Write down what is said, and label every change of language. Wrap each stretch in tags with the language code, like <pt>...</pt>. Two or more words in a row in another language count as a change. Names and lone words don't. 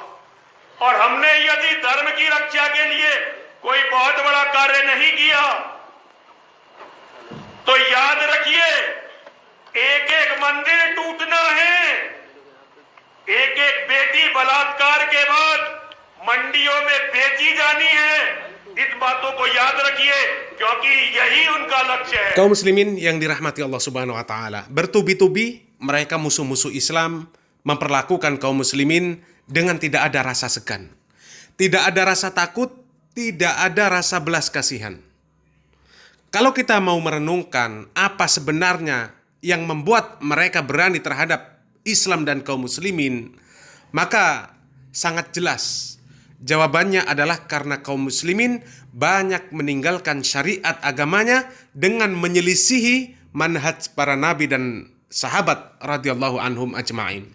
<hi>और हमने यदि धर्म की रक्षा के लिए कोई बहुत बड़ा कार्य नहीं किया, तो याद रखिए, एक एक मंदिर टूटना है, एक एक बेटी बलात्कार के बाद मंडियों में बेची जानी है। इस बातों को याद रखिए, क्योंकि यही उनका लक्ष्य है।</hi> <id>Kaum muslimin yang dirahmati Allah</id> <ar>سبحانه وتعالى,</ar> <id>bertubi-tubi mereka musuh-musuh Islam memperlakukan kaum muslimin dengan tidak ada rasa segan, tidak ada rasa takut, tidak ada rasa belas kasihan. Kalau kita mau merenungkan apa sebenarnya yang membuat mereka berani terhadap Islam dan kaum muslimin, maka sangat jelas jawabannya adalah karena kaum muslimin banyak meninggalkan syariat agamanya dengan menyelisihi manhaj para nabi dan sahabat</id> <ar>رضي الله عنهم أجمعين.</ar>